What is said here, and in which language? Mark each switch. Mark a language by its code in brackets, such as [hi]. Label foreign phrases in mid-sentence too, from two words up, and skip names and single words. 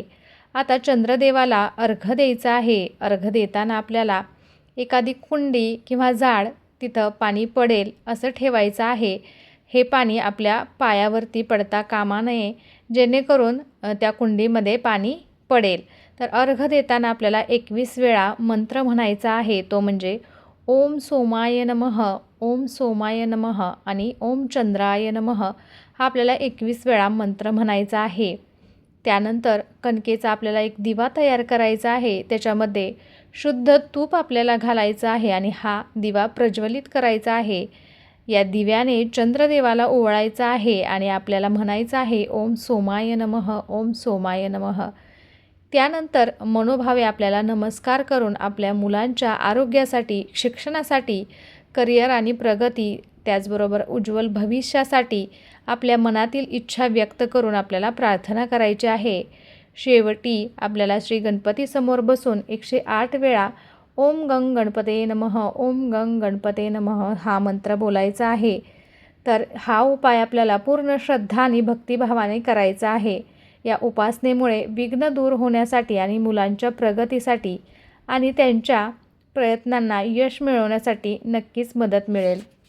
[mr] आता चंद्रदेवाला अर्घ्य द्यायचा आहे. अर्घ्य देताना आपल्याला एखादी कुंडी किंवा झाड तिथं पाणी पडेल असं ठेवायचं आहे. हे पाणी आपल्या पायावरती पडता कामा नये, जेणेकरून त्या कुंडीमध्ये पाणी पडेल. तर अर्घ्य देताना आपल्याला 21 वेळा मंत्र म्हणायचा आहे. तो म्हणजे [sa] ओम सोमाय नमः, ओम सोमाय नमः [mr] आणि [sa] ओम चंद्राय नमः [mr] हा आपल्याला 21 वेळा मंत्र म्हणायचा आहे. त्यानंतर कणकेचा आपल्याला एक दिवा तयार करायचा आहे. त्याच्यामध्ये शुद्ध तूप आपल्याला घालायचं आहे आणि हा दिवा प्रज्वलित करायचा आहे. या दिव्याने चंद्रदेवाला ओवाळायचा आहे आणि आपल्याला म्हणायचं आहे [sa] ओम सोमाय नमः, ओम सोमाय नमः. [mr] त्यानंतर मनोभावे आपल्याला नमस्कार करून आपल्या मुलांच्या आरोग्यासाठी, शिक्षणासाठी, करिअर आणि प्रगती, त्याचबरोबर उज्ज्वल भविष्यासाठी आपल्या मनातील इच्छा व्यक्त करून आपल्याला प्रार्थना करायची आहे. शेवटी आपल्याला श्री गणपतीसमोर बसून 108 वेळा [sa] ओम गंग गणपते नमः, ओम गंग गणपते नमः [mr] हा मंत्र बोलायचा आहे. तर हा उपाय आपल्याला पूर्ण श्रद्धा आणि भक्तिभावाने करायचा आहे. या उपासनेमुळे विघ्न दूर होण्यासाठी आणि मुलांच्या प्रगतीसाठी आणि त्यांच्या प्रयत्नांना यश मिळवण्यासाठी नक्कीच मदत मिळेल.